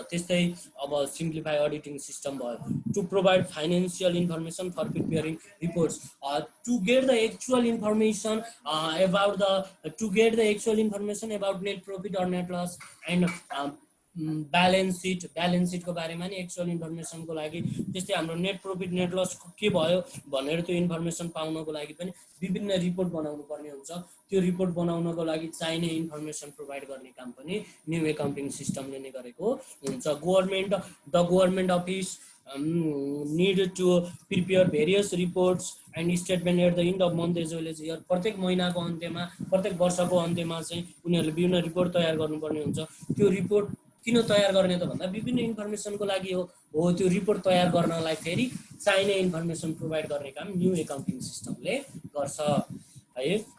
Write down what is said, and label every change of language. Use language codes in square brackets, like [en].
[ne] त्यस्तै अब [en] simplify auditing system [ne] भयो [en] to provide financial information for preparing reports to get the actual information about net profit or net loss and [ne] balance सिटको बारेमा नि actual इन्फर्मेसनको लागि। त्यस्तै हाम्रो नेट प्रॉफिट नेट लस के भयो भनेर त्यो इन्फर्मेसन पाउनको लागि पनि विभिन्न रिपोर्ट बनाउनु पर्ने हुन्छ। त्यो रिपोर्ट बनाउनको लागि चाहिने इन्फर्मेसन प्रोभाइड गर्ने काम पनि न्यू एकाउन्टिङ सिस्टमले नै गरेको हुन्छ। [en] Government office need to prepare various reports and statement at the end of month as well as year। [ne] प्रत्येक महिनाको अन्त्यमा, प्रत्येक वर्षको अन्त्यमा चाहिँ उनीहरूले विभिन्न रिपोर्ट तयार गर्नुपर्ने हुन्छ। त्यो रिपोर्ट किन तयार गर्ने त भन्दा विभिन्न इन्फर्मेसनको लागि हो त्यो रिपोर्ट तयार गर्नलाई फेरि चाहिने इन्फर्मेसन प्रोभाइड गर्ने काम न्यू एकाउन्टिङ सिस्टमले गर्छ है।